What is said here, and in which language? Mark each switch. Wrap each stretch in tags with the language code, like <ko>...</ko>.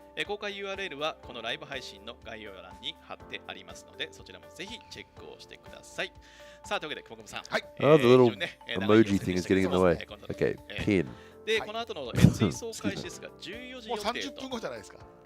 <ja>公開 URL はこのライブ配信の概要欄に貼ってありますので、そちらもぜひチェックをしてください。さあ、というわけで、久保さん。</ja> <en>Oh, the little emoji thing is getting in the way. Okay, pin.</en> <ja>で、この後の追走開始ですが、14時予定と。もう30分後じゃないですか。</ja>